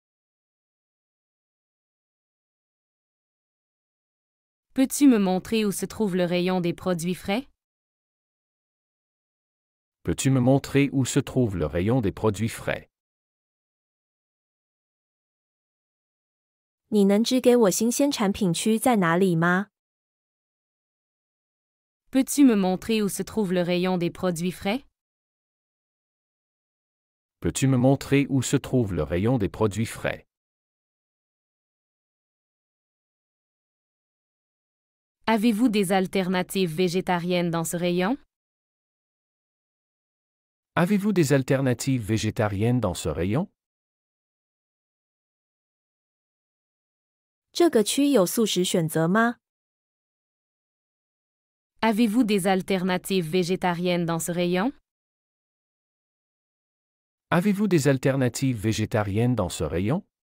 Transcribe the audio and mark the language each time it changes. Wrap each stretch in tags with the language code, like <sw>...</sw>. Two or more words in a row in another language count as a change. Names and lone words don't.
<fr>Peux-tu me montrer où se trouve le rayon des produits frais? Peux-tu me montrer où se trouve le rayon des produits frais?</fr> <zh>你能指给我新鲜产品区在哪里吗？</zh> <fr>Peux-tu me montrer où se trouve le rayon des produits frais? Peux-tu me montrer où se trouve le rayon des produits frais? Avez-vous des alternatives végétariennes dans ce rayon? Avez-vous des alternatives végétariennes dans ce rayon?</fr> <zh>这个区有素食选择吗？</zh> <fr>Avez-vous des alternatives végétariennes dans ce rayon? Avez-vous des alternatives végétariennes dans ce rayon?</fr>